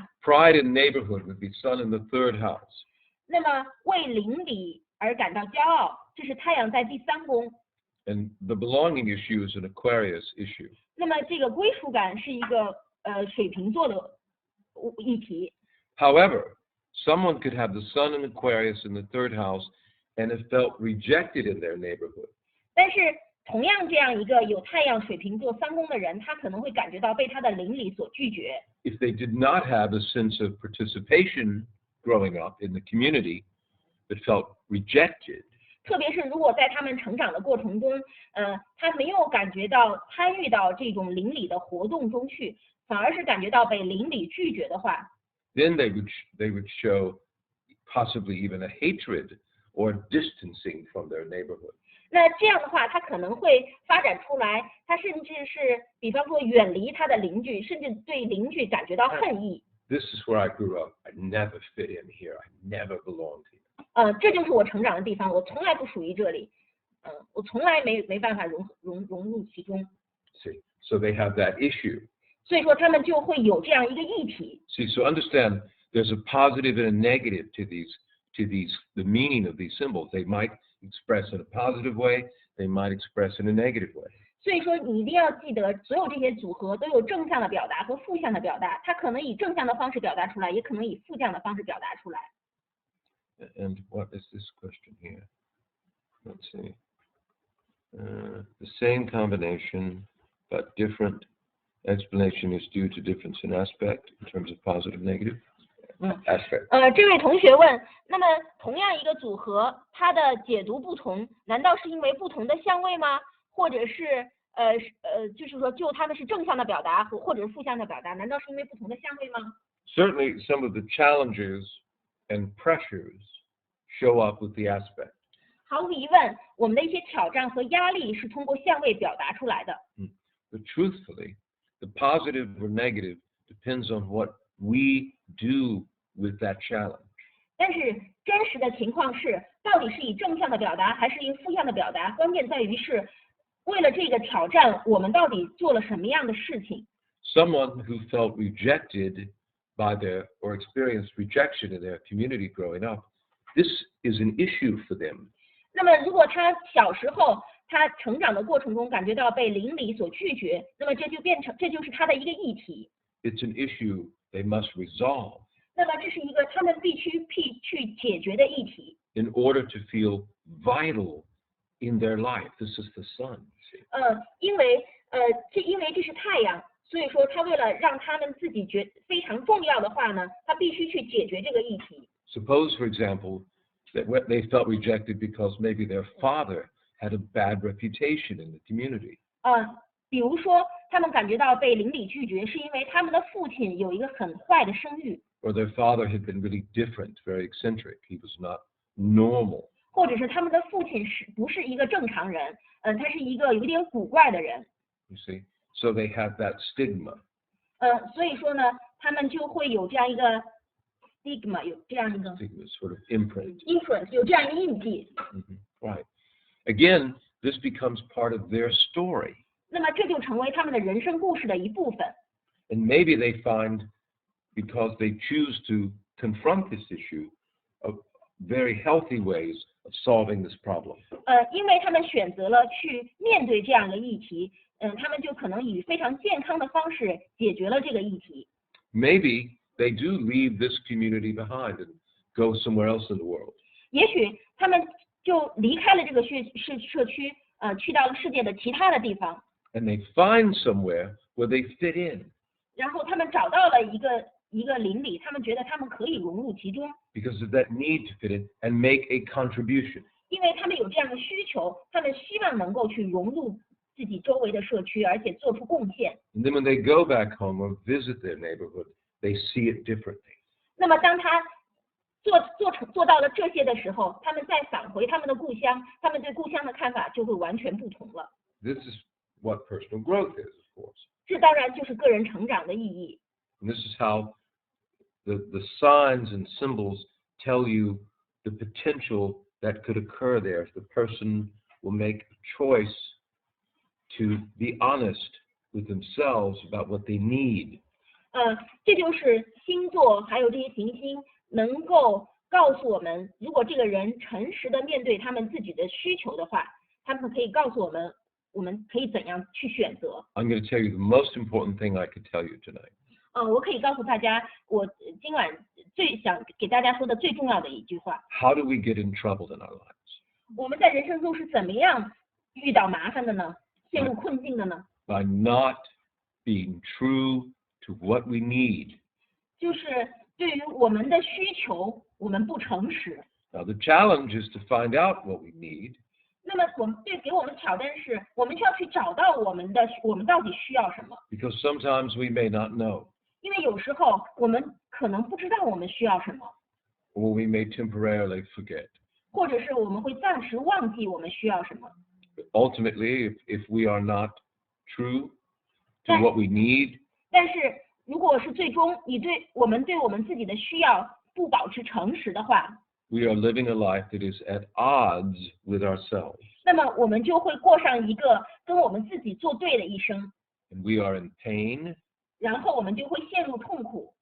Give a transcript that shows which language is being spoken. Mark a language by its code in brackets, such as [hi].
[en] Pride in neighborhood would be sun in the 3rd house. [zh] 那么为邻里而感到骄傲，这是太阳在第3宫。 [en] And the belonging issue is an Aquarius issue. [zh] 那么这个归属感是一个水瓶座的议题。 [en] However, someone could have the sun in Aquarius in the 3rd house and have felt rejected in their neighborhood. [zh] 但是同样这样一个有太阳水瓶座3宫的人，他可能会感觉到被他的邻里所拒绝。 [en] If they did not have a sense of participation growing up in the community, but felt rejected. [zh] 特别是如果在他们成长的过程中，他没有感觉到参与到这种邻里的活动中去，反而是感觉到被邻里拒绝的话， [en] Then they would show possibly even a hatred or distancing from their neighborhood. [zh] 那这样的话，他可能会发展出来，他甚至是，比方说远离他的邻居，甚至对邻居感觉到恨意。 [en] This is where I grew up. I never fit in here. I never belonged here. [zh] 这就是我成长的地方，我从来不属于这里，我从来没办法融入其中。 [en] See, so they have that issue. [zh] 所以说他们就会有这样一个议题。 [en] See, so understand there's a positive and a negative to the meaning of these symbols. They might express in a positive way, they might express in a negative way. [zh] 所以说你一定要记得，所有这些组合都有正向的表达和负向的表达，它可能以正向的方式表达出来，也可能以负向的方式表达出来。 [en] And what is this question here? Let's see. The same combination, but different explanation is due to difference in aspect in terms of positive, negative aspect. [zh] 这位同学问，那么同样一个组合，它的解读不同，难道是因为不同的相位吗？或者是就是说，就他们是正向的表达或者是负向的表达，难道是因为不同的相位吗？ [en] Certainly, some of the challenges and pressures show up with the aspect. [zh] 毫无疑问，我们的一些挑战和压力是通过相位表达出来的。 [en] But truthfully, the positive or negative depends on what we do with that challenge. [zh] 但是真实的情况是，到底是以正向的表达还是以负向的表达，关键在于是为了这个挑战，我们到底做了什么样的事情。 [en] Someone who felt rejected by their or experienced rejection in their community growing up, this is an issue for them. [zh] 那么如果他小时候他成长的过程中感觉到被邻里所拒绝，那么这就是他的一个议题。 [en] It's an issue they must resolve [zh] 那么这是一个他们必须去解决的议题。 [en] in order to feel vital in their life. This is the sun. See? [zh] 因为这是太阳，所以说他为了让他们自己非常重要的话呢，他必须去解决这个议题。 [en] Suppose, for example, that they felt rejected because maybe their father had a bad reputation in the community. [zh] 比如说他们感觉到被邻里拒绝，是因为他们的父亲有一个很坏的声誉， [en] Or their father had been really different, very eccentric. He was not normal. [zh] 或者是他们的父亲不是一个正常人，他是一个有点古怪的人。 [en] You see? So they have that stigma. [zh] 所以说呢，他们就会有这样一个 stigma， 有这样一个 [en] Stigma, sort of imprint. [zh] influence， 有这样一个印记。 [en] Right. Again, this becomes part of their story. [zh] 那么这就成为他们的人生故事的一部分。 [en] And maybe they find, because they choose to confront this issue, very healthy ways of solving this problem. [zh] 因为他们选择了去面对这样一个议题，他们就可能以非常健康的方式解决了这个议题。 [en] Maybe they do leave this community behind and go somewhere else in the world. [zh] 也许他们就离开了这个社区，去到了世界的其他的地方。 [en] And they find somewhere where they fit in. [zh] 然后他们找到了一个邻里，他们觉得他们可以融入其中， [en] Because of that need to fit in and make a contribution. [zh] 因为他们有这样的需求，他们希望能够去融入自己周围的社区，而且做出贡献。 [en] And then when they go back home or visit their neighborhood, they see it differently. [zh] 那么当他做到了这些的时候，他们再返回他们的故乡，他们对故乡的看法就会完全不同了。 [en] This is what personal growth is, of course. [zh] 这当然就是个人成长的意义。 [en] And this is how the signs and symbols tell you the potential that could occur there if the person will make a choice to be honest with themselves about what they need. [zh] 这就是星座还有这些行星能够告诉我们，如果这个人诚实的面对他们自己的需求的话，他们可以告诉我们，我们可以怎样去选择。 [en] I'm going to tell you the most important thing I could tell you tonight. [zh] 我可以告诉大家，我今晚最想给大家说的最重要的一句话。 [en] How do we get in trouble in our lives? [zh] 我们在人生中是怎么样遇到麻烦的呢？陷入困境的呢？ [en] By not being true to what we need. [zh] 就是对于我们的需求，我们不诚实。 [en] Now the challenge is to find out what we need. [zh] 那么给我们挑战是，我们需要去找到我们到底需要什么。 [en] Because sometimes we may not know, [zh] 因为有时候我们可能不知道我们需要什么， [en] or we may temporarily forget. [zh] 或者是我们会暂时忘记我们需要什么。 [en] Ultimately, if we are not true to what we need, [zh] 但是如果是最终我们对我们自己的需要不保持诚实的话， [en] we are living a life that is at odds with ourselves. [zh] 那么我们就会过上一个跟我们自己作对的一生， [en] And we are in pain, [zh] 然后我们就会陷入痛苦，